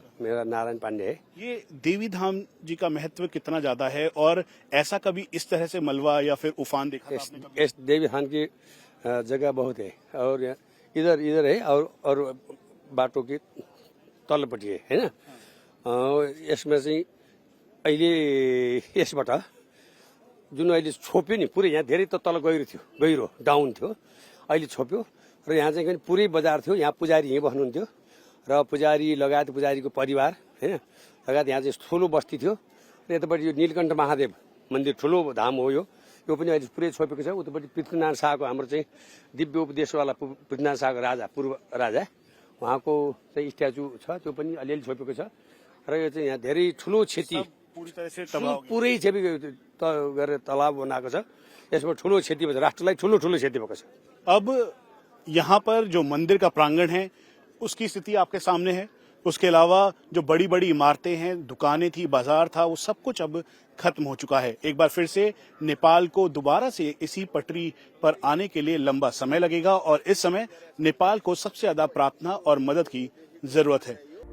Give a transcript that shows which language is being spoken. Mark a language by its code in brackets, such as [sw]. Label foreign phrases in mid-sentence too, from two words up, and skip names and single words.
[hi] मेरा नारायण पांडे है। ये देवी धाम जी का महत्व कितना ज्यादा है, और ऐसा कभी इस तरह से मलबा या फिर उफान देखा था आपने कभी? इस देवी धाम की जगह बहुत है, और इधर है, और बाटो की तल्लोपट्टि है ना। [ne] यसमा चाहिँ अहिले यसबाट जुन अहिले छोप्यो नि पुरै, यहाँ धेरै त तल गहिरो डाउन थियो, अहिले छोप्यो र यहाँ चाहिँ पुरै बजार थियो। यहाँ पुजारी यहीँ बस्नुहुन्थ्यो र पुजारी लगायत पुजारीको परिवार हैन लगायत यहाँ चाहिँ ठुलो बस्ती थियो। र यतापट्टि यो नीलकण्ठ महादेव मन्दिर ठुलो धाम हो, यो पनि अहिले पुरै छोपेको छ। उतापट्टि पृथ्वीनारायण शाहको हाम्रो चाहिँ दिव्य उपदेशवाला पृथ्वीनारायण शाहको राजा, पूर्व राजा, उहाँको चाहिँ स्ट्याचु छ, त्यो पनि अलिअलि छोपेको छ। र यो चाहिँ यहाँ धेरै ठुलो क्षति [hi] पूरी तरह से तबाह हो गया। [ne] पुरै क्षति गरेर तालाब बनाएको छ। यसमा ठुलो क्षति भएको छ, राष्ट्रलाई ठुलो क्षति भएको छ। [hi] अब यहाँ पर जो मंदिर का प्रांगण है उसकी स्थिति आपके सामने है। उसके अलावा जो बड़ी बड़ी इमारतें हैं, दुकानें थी, बाजार था, वो सब कुछ अब खत्म हो चुका है। एक बार फिर से नेपाल को दोबारा से इसी पटरी पर आने के लिए लंबा समय लगेगा, और इस समय नेपाल को सबसे ज्यादा प्रार्थना और मदद की जरूरत है।